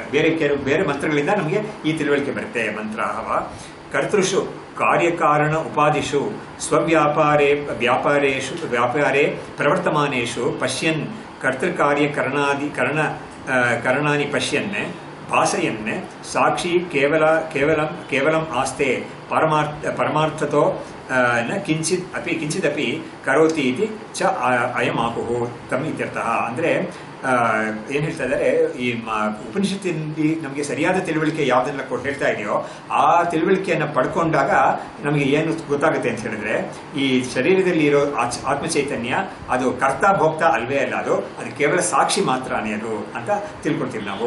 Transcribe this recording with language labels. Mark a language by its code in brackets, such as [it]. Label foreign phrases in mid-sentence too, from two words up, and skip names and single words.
[kn] ಬೇರೆ ಮಂತ್ರಗಳಿಂದ ನಮಗೆ ಈ ತಿಳುವಳಿಕೆ ಬರುತ್ತೆ. [sa] ಮಂತ್ರಾಹವ ಕರ್ತೃಷು ಕಾರ್ಯಕಾರಣ ಉಪಾದಿಷು ವ್ಯಾಪಾರೇ ಪ್ರವರ್ತಮಾನೇಷು ಪಶ್ಯನ್ ಕರ್ತೃಕಾರ್ಯ ಕರಣಾನಿ ಪಶ್ಯನ್ ಭಾಸಯನ್ ಸಾಕ್ಷಿ ಕೇವಲಂ ಆಸ್ತೆ ಪರಮಾರ್ಥತೋ ನ ಕಿಂಚಿದಪಿ ಕರೋತಿ ಇತಿ ಚ ಅಯಂ ಆಹುಹು ತಮ್ ಇತ್ಯರ್ಥಃ. [kn] ಅಂದರೆ ಏನು ಹೇಳ್ತಾ ಇದ್ದಾರೆ, ಈ ಉಪನಿಷತ್ತಿನಲ್ಲಿ ನಮಗೆ ಸರಿಯಾದ ತಿಳುವಳಿಕೆ ಯಾವುದನ್ನೆಲ್ಲ ಹೇಳ್ತಾ ಇದೆಯೋ ಆ ತಿಳುವಳಿಕೆಯನ್ನು ಪಡ್ಕೊಂಡಾಗ ನಮಗೆ ಏನು ಗೊತ್ತಾಗುತ್ತೆ ಅಂತ ಹೇಳಿದ್ರೆ, ಈ ಶರೀರದಲ್ಲಿ ಇರೋ ಆತ್ಮಚೈತನ್ಯ ಅದು ಕರ್ತ ಭೋಕ್ತ ಅಲ್ವೇ ಅಲ್ಲ, ಅದು ಕೇವಲ ಸಾಕ್ಷಿ ಮಾತ್ರನೇ ಅದು ಅಂತ ತಿಳ್ಕೊಳ್ತೀವಿ ನಾವು.